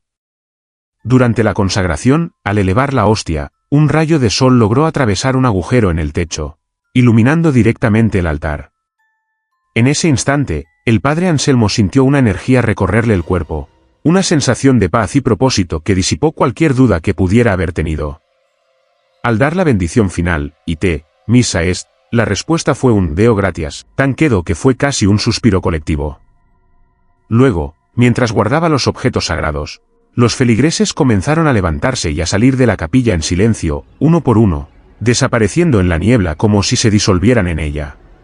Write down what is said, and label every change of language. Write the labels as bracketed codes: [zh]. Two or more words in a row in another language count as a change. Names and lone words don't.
[es] Durante la consagración, al elevar la hostia, un rayo de sol logró atravesar un agujero en el techo, iluminando directamente el altar. En ese instante, el padre Anselmo sintió una energía recorrerle el cuerpo, una sensación de paz y propósito que disipó cualquier duda que pudiera haber tenido. Al dar la bendición final, [la] ite, missa est, [es] la respuesta fue un [la] Deo gratias, [es] tan quedo que fue casi un suspiro colectivo. Luego, mientras guardaba los objetos sagrados, los feligreses comenzaron a levantarse y a salir de la capilla en silencio, uno por uno, desapareciendo en la niebla como si se disolvieran en ella.